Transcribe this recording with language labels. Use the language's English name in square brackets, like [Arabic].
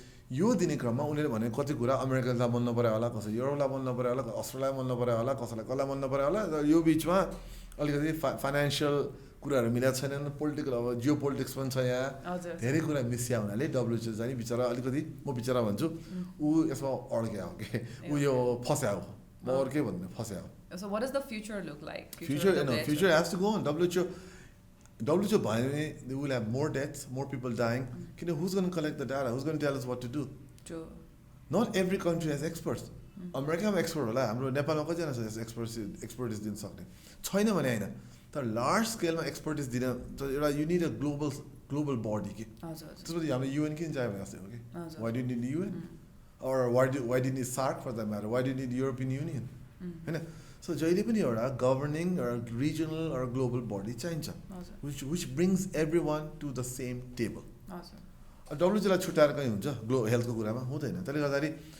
[Nepali] यो दिने क्रममा उनीहरूले भनेको कति कुरा अमेरिकालाई मन नपऱ्यो होला कसै युरोपलाई मन नपऱ्यो होला अस्ट्रेलियालाई मन नपऱ्यो होला कसलाई मन नपऱ्यो होला र यो बिचमा अलिकति फाइनेन्सियल कुराहरू मिलेको छैनन् पोलिटिकल अब जियो पोलिटिक्स पनि छ यहाँ धेरै कुरा मिसिया हुनाले डब्लुएचओ चाहिँ बिचरा अलिकति म बिचरा भन्छु ऊ यसमा अड्क्या हो कि ऊ यो फस्या हो म अरू के भन्नु फस्या हो [English] So what does the future look like? Future has to go on. WHO [Nepali] भयो भने [English] they will have more deaths, more people dying. Who's going to collect the data? Who's going to tell us what to do? True. Not every country has experts. [Nepali] अमेरिकामा expert होला हाम्रो नेपालमा कतिजना छ expertise दिन सक्ने छैन भने होइन तर लार्ज स्केलमा एक्सपर्टिज दिन एउटा [English] you need a global body [Nepali] कि त्यसपछि हाम्रो युएन किन चाहियो भने जस्तै हो कि [English] why do need UN or why do need SAARC for that matter why do need European Union [Nepali] होइन सो जहिले पनि एउटा गभर्निङ एउटा रिजनल एउटा ग्लोबल बडी चाहिन्छ [English] which brings every one to the same table [Nepali] डब्लुएचओलाई छुट्याएर कहीँ हुन्छ हेल्थको कुरामा हुँदैन त्यसले गर्दाखेरि